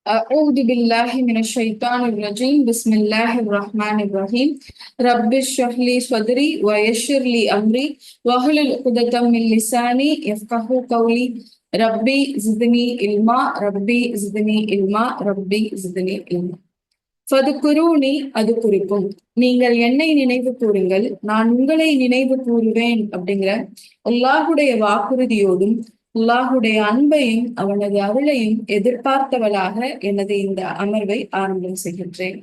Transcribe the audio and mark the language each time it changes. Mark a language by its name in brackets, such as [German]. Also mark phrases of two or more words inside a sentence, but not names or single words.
[Arabic] أعوذ بالله من الشيطان الرجيم بسم الله الرحمن الرحيم رب اشرح لي صدري ويسر لي أمري واحلل عقدة من لساني يفقهوا قولي ربي زدني علما ربي زدني علما ربي زدني علما ஃபதுகுரூனி [Tamil] அது குறிக்கும். நீங்கள் என்னை நினைவு கூறுங்கள், நான் உங்களை நினைவு கூறுவேன் அப்படிங்கிற அல்லாஹுடைய வாக்குறுதியோடும் அல்லாஹுடைய அன்பையும் அவனது அருளையும் எதிர்பார்த்தவளாக எனது இந்த அமர்வை ஆரம்பம் செய்கின்றேன்.